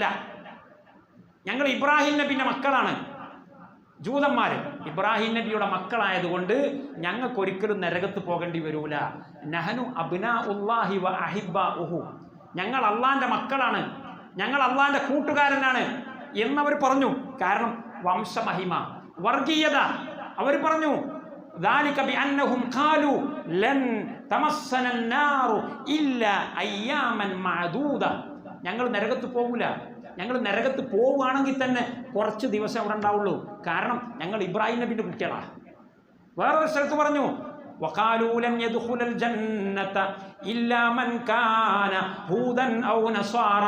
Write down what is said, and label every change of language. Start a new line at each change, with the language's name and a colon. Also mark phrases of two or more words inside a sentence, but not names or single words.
Malayalam: ഞങ്ങൾ ഇബ്രാഹിം നബിൻ്റെ മക്കളാണ്, ജൂതന്മാർ ഇബ്രാഹിം നബിയുടെ മക്കളായതുകൊണ്ട് ഞങ്ങൾക്കൊരിക്കലും നരകത്ത് പോകേണ്ടി വരൂല.
Arabic: نحن أبناء الله وأحباؤه,
Malayalam: ഞങ്ങൾ അള്ളാൻ്റെ മക്കളാണ്, ഞങ്ങൾ അള്ളാൻ്റെ കൂട്ടുകാരനാണ് എന്നവർ പറഞ്ഞു. കാരണം വംശമഹിമ, വർഗീയത. അവർ പറഞ്ഞു
Arabic: ذلك بأنهم قالوا لن تمسنا النار إلا أياما معدودة,
Malayalam: ഞങ്ങൾ നരകത്ത് പോകില്ല, ഞങ്ങൾ നരകത്ത് പോവുകയാണെങ്കിൽ തന്നെ കുറച്ച് ദിവസം അവിടെ ഉണ്ടാവുള്ളൂ. കാരണം ഞങ്ങൾ ഇബ്രാഹിം നബിൻ്റെ കുട്ടികളാണ്. വേറൊരു സ്ഥലത്ത് പറഞ്ഞു,
Arabic: وقالوا لن يدخل الجنة إلا من كان هودا أو نصارى.